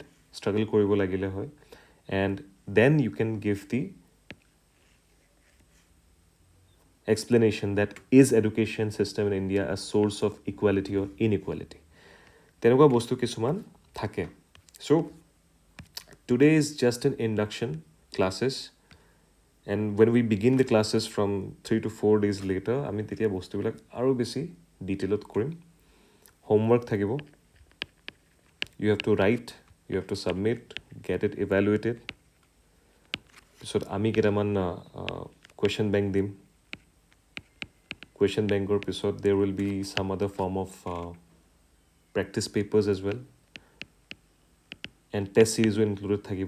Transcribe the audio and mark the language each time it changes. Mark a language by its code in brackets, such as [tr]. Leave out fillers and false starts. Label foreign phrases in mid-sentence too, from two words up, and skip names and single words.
[en] Struggle [as] কৰিব লাগিলে হয়, [en] and then you can give the explanation that is education system in India a source of equality or inequality. [as] তেনেকুৱা বস্তু কিছুমান থাকে. [en] So today is just an induction classes, and when we begin the classes from 3 to 4 days later, [as] আমি তেতিয়া বস্তু বিলাক আৰু বেছি ডিটেইলত কৰিম. Homework thakibo. [en] You have to write, you have to submit, get it evaluated. [as] So আমি কেইটামান [en] question bank [as] dim. [en] Question bank or episode, there will be some other form of practice papers as well, and test series will include thakibo.